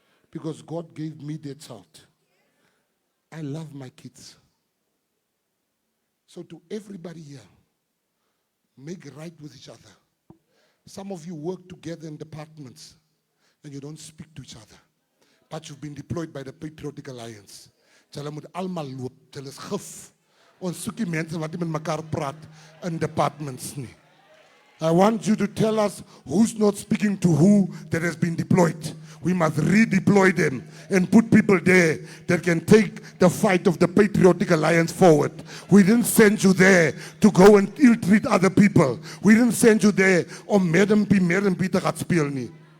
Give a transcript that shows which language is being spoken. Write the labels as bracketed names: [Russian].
[English] Because God gave me that child. I love my kids. So to everybody here, make right with each other. Some of you work together in departments and you don't speak to each other. But you've been deployed by the Patriotic Alliance. [Afrikaans] Julle moet almal loop, julle is gif. Ons soek die mense wat nie met mekaar praat in departments nie. [English] I want you to tell us who's not speaking to who that has been deployed. We must redeploy them and put people there that can take the fight of the Patriotic Alliance forward. We didn't send you there to go and ill-treat other people. We didn't send you there [Afrikaans] om Madam P te gaan speel nie.